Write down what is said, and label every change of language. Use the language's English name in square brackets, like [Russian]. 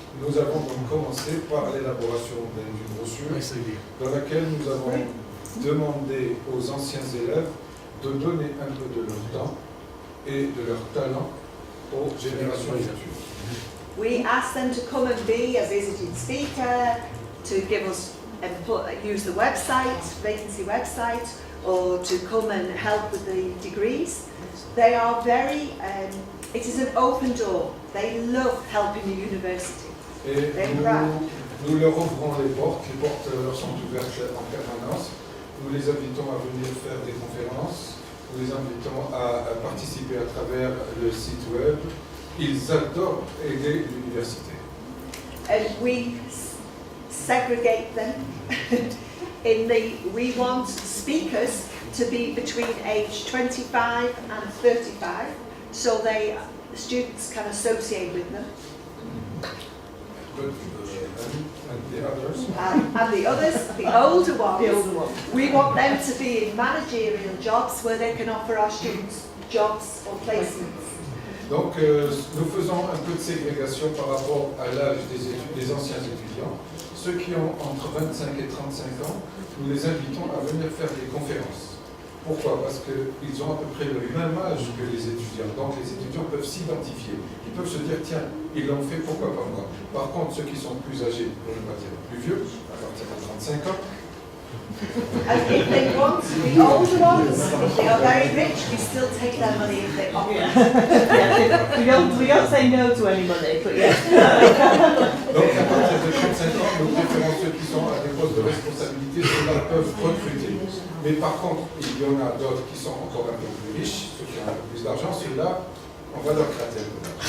[French] Nous avons donc commencé par l'élaboration d'une brochure dans laquelle nous avons demandé aux anciens élèves de donner un peu de leur temps et de leur talent aux générations futures. [English] We asked them to come and be a visiting speaker, to give us use the website, vacancy website, or to come and help with the degrees. They are very, it is an open door. They love helping the university. [French] Et nous leur ouvrons les portes leur sont ouvertes en permanence. Nous les invitons à venir faire des conférences, nous les invitons à participer à travers le site web. Ils adorent aider l'université. [English] And we segregate them we want speakers to be between age 25 and 35, so the students can associate with them. But, and the others? And the others, the older ones, we want them to be in managerial jobs where they can offer our students jobs or placements. [French] Donc, nous faisons un peu de ségrégation par rapport à l'âge des anciens étudiants. Ceux qui ont entre 25 et 35 ans, nous les invitons à venir faire des conférences. Pourquoi? Parce qu'ils ont à peu près le même âge que les étudiants. Donc, les étudiants peuvent s'identifier. Ils peuvent se dire, tiens, ils l'ont fait, pourquoi pas moi? Par contre, ceux qui sont plus âgés, pour ne pas dire plus vieux, à partir de 35 ans, [English] And if they want the older ones, if they are very rich, we still take their money if they offer. Yeah, we don't say no to any money, but yeah. [French] Donc à partir de 35 ans, nous préférons ceux qui sont à des postes de responsabilité, ceux-là peuvent recruter. Mais par contre, il y en a d'autres qui sont encore un peu plus riches, ceux qui ont un peu plus d'argent, ceux-là, on va leur gratter un peu d'argent.